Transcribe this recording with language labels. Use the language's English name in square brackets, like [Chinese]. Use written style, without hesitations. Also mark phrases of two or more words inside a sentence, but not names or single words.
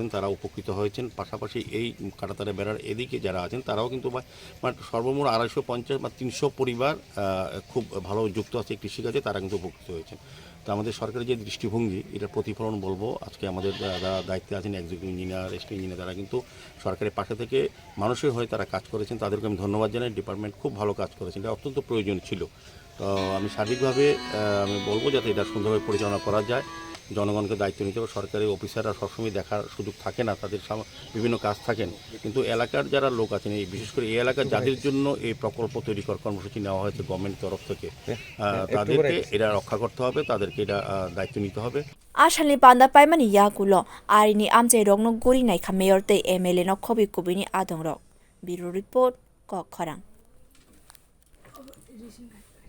[Bangla] তারা উপকৃত হয়েছেন পাশাপাশি এই কাঁটাতারে বেড়ার এদিকে যারা আছেন তারাও কিন্তু সর্বমোট 250 বা 300 পরিবার খুব ভালো যুক্ত আছে কৃষিকাজে তারা কিন্তু উপকৃত হয়েছেন তো আমাদের সরকারের যে দৃষ্টিভঙ্গি এটার প্রতিফলন বলবো আজকে আমাদের যারা দায়িত্বে আছেন [English] executive engineer SP engineer [Bangla] তারা কিন্তু সরকারের পাশে থেকে মানুষের হয়ে তারা কাজ করেছেন তাদেরকে আমি ধন্যবাদ জানাই ডিপার্টমেন্ট খুব ভালো কাজ করেছেন এটা অত্যন্ত প্রয়োজন ছিল তো আমি সার্বিকভাবে আমি বলবো যাতে এটা সুন্দরভাবে পরিচালনা করা যায়, জনগণকে দায়িত্ব নিতে হবে। সরকারি অফিসাররা সবসময় দেখার সুযোগ থাকে না, তাদের বিভিন্ন কাজ থাকেন, কিন্তু এলাকার যারা লোক আছেন, এই বিশেষ করে এই এলাকার যাদের জন্য এই প্রকল্প তৈরি করার কর্মসূচি নেওয়া হয়েছে গভর্নমেন্ট তরফ থেকে, তাদেরকে এটা রক্ষা করতে হবে, তাদেরকে এটা দায়িত্ব নিতে হবে। [Kok Borok] Asalni panda paimani yakulo arini amchai rokno guri nai kha mayor tei MLA no khobi kubini adong rok. [English] Bureau report Kok Khorang.